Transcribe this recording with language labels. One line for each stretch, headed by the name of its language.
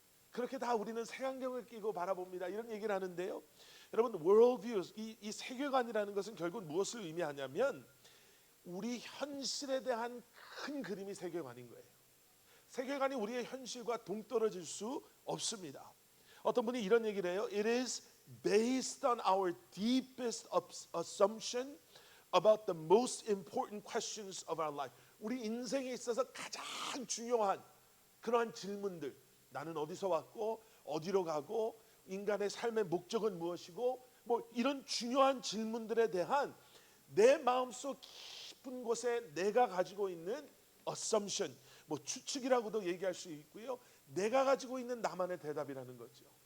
Korean: 그렇게 다 우리는 색안경을 끼고 바라봅니다. 이런 얘기를 하는데요, 여러분 worldview, 이 세계관이라는 것은 결국 무엇을 의미하냐면 우리 현실에 대한 큰 그림이 세계관인 거예요. 세계관이 우리의 현실과 동떨어질 수 없습니다. 어떤 분이 이런 얘기를 해요.
English: It is based on our deepest assumption about the most important questions of our life.
Korean: 우리 인생에 있어서 가장 중요한 그러한 질문들, 나는 어디서 왔고 어디로 가고 인간의 삶의 목적은 무엇이고, 뭐 이런 중요한 질문들에 대한 내 마음속 깊은 곳에 내가 가지고 있는 assumption, 뭐 추측이라고도 얘기할 수 있고요, 내가 가지고 있는 나만의 대답이라는 거죠.